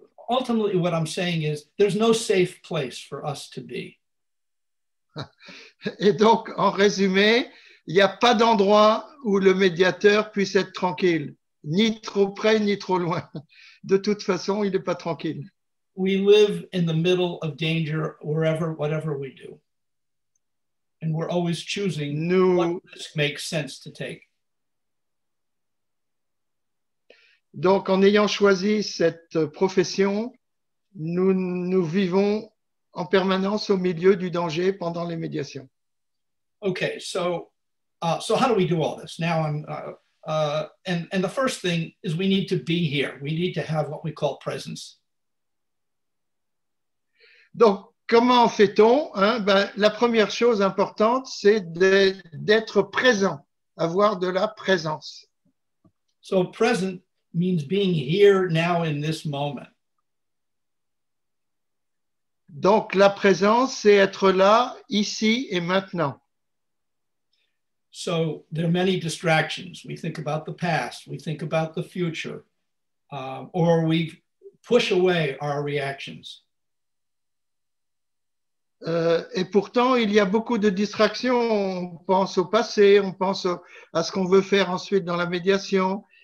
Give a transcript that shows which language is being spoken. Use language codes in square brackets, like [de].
[en] Ultimately, what I'm saying is there's no safe place for us to be. [fr] Et donc, en résumé, il n'y a pas d'endroit où le médiateur puisse être tranquille, ni trop près, ni trop loin. De toute façon, il n'est pas tranquille. [en] We live in the middle of danger wherever, whatever we do. And we're always choosing what risk makes sense to take. [fr] Donc, en ayant choisi cette profession, nous vivons en permanence au milieu du danger pendant les médiations. [en] Okay, so how do we do all this? Now and the first thing is we need to be here. We need to have what we call presence. [fr] Donc, comment fait-on, hein? La première chose importante, c'est d'être présent, avoir de la présence. [en] So present means being here now in this moment. [fr] Donc, la présence, c'est être là, ici et maintenant. [en] So there are many distractions. We think about the past, we think about the future, or we push away our reactions. [fr] Et pourtant, il y a beaucoup de distractions. On pense au passé, on pense à ce qu'on veut faire ensuite dans la médiation.